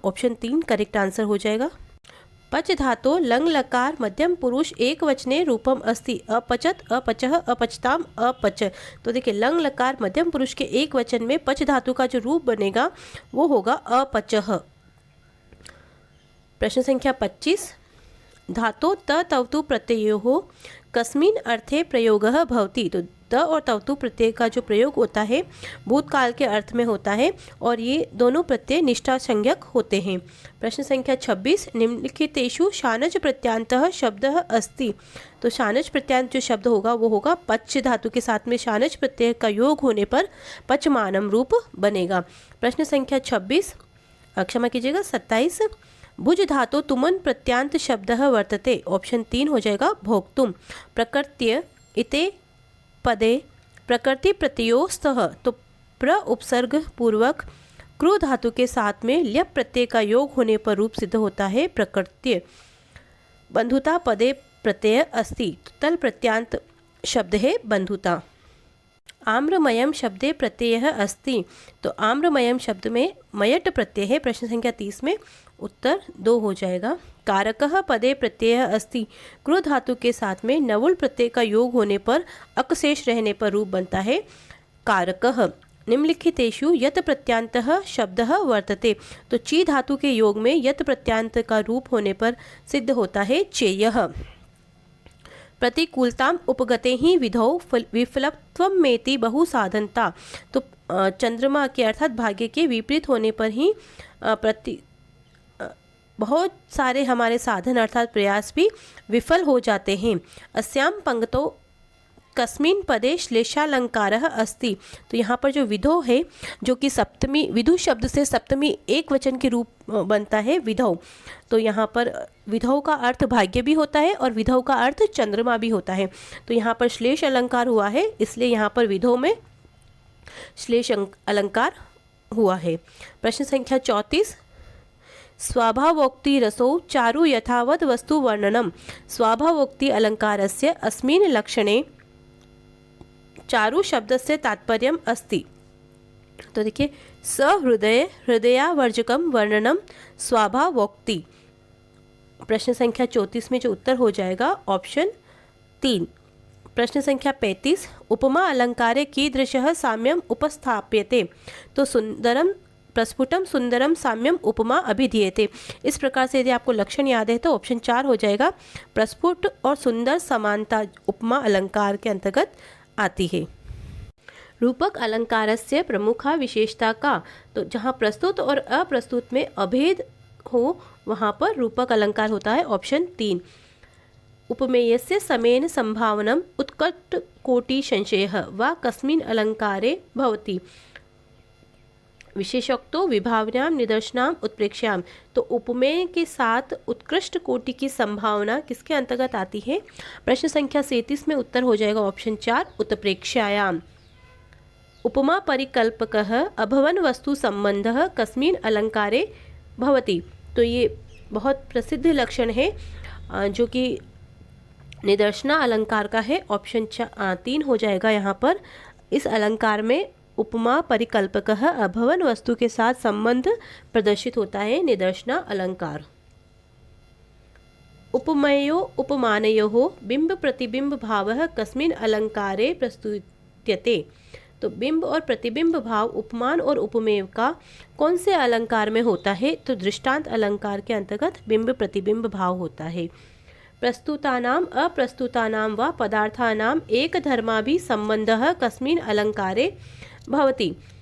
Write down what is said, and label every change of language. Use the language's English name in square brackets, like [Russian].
[Hindi] Option 3 correct answer हो जाएगा। [Sanskrit] पच धातो लंग लकार मध्यम पुरुष एक वचने रूपम अस्ति। अपचत, अपचह, अपचताम, अपच। [Hindi] तो देखिए लंग लकार मध्यम पुरुष के एक वचन में पच धातु का जो रूप बनेगा वो होगा अपचह। [Sanskrit] प्रश्न संख्या 25 धातो त तवतु प्रत्ययोः कस्मिन् अर्थे प्रयोगः भवति। [Hindi] तो त और तवतु प्रत्यय का जो प्रयोग होता है भूतकाल के अर्थ में होता है और ये दोनों प्रत्यय निष्ठा संज्ञक होते हैं। [Sanskrit] प्रश्न संख्या 26 निम्नलिखितेषु शानच प्रत्यांतः शब्दः अस्ति। [Hindi] तो शानच प्रत्यांत जो शब्द होगा वो होगा पच धातु के साथ में शानच प्रत्यय का योग होने पर पचमानम रूप बनेगा। [Sanskrit] प्रश्न संख्या 26 [Hindi] क्षमा कीजिएगा [Sanskrit] 27 भुज धातो तुमन प्रत्यांत शब्दः वर्तते। [Hindi] ऑप्शन 3 हो जाएगा भोक्तुम। [Sanskrit] प्रकृत्य इते पदे प्रकृति प्रत्ययोस्तः, [Hindi] तो प्र उपसर्ग पूर्वक क्रू धातु के साथ में ल्यप प्रत्यय का योग होने पर रूप सिद्ध होता है प्रकृत्य। [Sanskrit] बंधुता पदे प्रत्यय अस्ति, [Hindi] तल प्रत्यांत शब्द है बंधुता। [Sanskrit] आम्रमयम शब्दे प्रत्यय अस्ति। [Hindi] तो आम्रमयम शब्द में मयट प्रत्यय है। प्रश्न संख्या 30 में उत्तर 2 हो जाएगा। [Sanskrit] कारकः पदे प्रत्यय अस्ति। [Hindi] क्रू धातु के साथ में नवुल प्रत्यय का योग होने पर अकशेष रहने पर रूप बनता है कारकः। [Sanskrit] निम्नलिखितेषु यत प्रत्यांतः शब्दः वर्तते। [Hindi] तो ची धातु के योग में यत प्रत्यांत का रूप होने पर सिद्ध होता है चेयः। [Sanskrit] प्रतिकूलताम उपगते ही विधौ विफलत्वमेति बहुसाधनता। [Hindi] तो चंद्रमा के अर्थात भाग्य के विपरीत होने पर ही बहुत सारे हमारे साधन अर्थात प्रयास भी विफल हो जाते हैं। [Sanskrit] अस्याम पंक्तौ कस्मिन् पदे श्लेषालंकारः अस्ति। [Hindi] तो यहाँ पर जो विधौ है जो कि सप्तमी विधु शब्द से सप्तमी एक वचन के रूप बनता है विधौ। तो यहाँ पर विधौ का अर्थ भाग्य भी होता है और विधौ का अर्थ चंद्रमा भी होता है। तो यहाँ पर श्लेष अलंकार हुआ है इसलिए यहाँ पर विधौ में श्लेष अलंकार हुआ है। [Sanskrit] प्रश्न संख्या 34 स्वाभावोक्ति रसो चारु यथावत वस्तु वर्णनम। स्वाभावोक्ति अलंकारस्य अस्मिन् लक्षणे चारु शब्दस्य तात्पर्यम् अस्ति। [Hindi] तो देखिए [Sanskrit] सहृदय हृदयावर्जकम वर्णनम स्वाभावोक्ति। [Hindi] प्रश्न संख्या 34 में जो उत्तर हो जाएगा ऑप्शन 3। [Sanskrit] प्रश्न संख्या 35 उपमा अलंकारे कीदृशः साम्यम उपस्थाप्यते। तो सुंदरम प्रस्फुटम सुंदरम साम्यम उपमा अभिधीयते। [Hindi] इस प्रकार से यदि आपको लक्षण याद है तो ऑप्शन 4 हो जाएगा। प्रस्फुट और सुंदर समानता उपमा अलंकार के अंतर्गत आती है। [Sanskrit] रूपक अलंकारस्य प्रमुखा विशेषता का। [Hindi] तो जहाँ प्रस्तुत और अप्रस्तुत में अभेद हो वहाँ पर रूपक अलंकार होता है ऑप्शन 3। [Sanskrit] उपमेयस्य समेन संभावनम उत्कट कोटि संशयः वा कस्मिन् अलंकारे भवति। विशेषोक्तो विभावनाम निदर्शनाम उत्प्रेक्ष्याम। [Hindi] तो उपमेय के साथ उत्कृष्ट कोटि की संभावना किसके अंतर्गत आती है? प्रश्न संख्या 37 में उत्तर हो जाएगा ऑप्शन 4 उत्प्रेक्ष्यायाम। [Sanskrit] उपमा परिकल्पकः अभवन वस्तु संबंधः कस्मिन् अलंकारे भवति। [Hindi] तो ये बहुत प्रसिद्ध लक्षण है जो कि निदर्शना अलंकार का है। ऑप्शन 3 हो जाएगा यहाँ पर। इस अलंकार में उपमा परिकल्पकः अभवन वस्तु के साथ संबंध प्रदर्शित होता है निदर्शना अलंकार। [Sanskrit] उपमेयो उपमानयोः बिंब प्रतिबिंब भावः कस्मिन् अलंकारे प्रस्तुत्यते। [Hindi] तो बिंब और प्रतिबिंब भाव उपमान और उपमेय का कौन से अलंकार में होता है? तो दृष्टांत अलंकार के अंतर्गत बिंब प्रतिबिंब भाव होता है। [Sanskrit] प्रस्तुतानाम अप्रस्तुतानाम व पदार्थानाम एक धर्माभि संबंधः कस्मिन् अलंकारे भवति।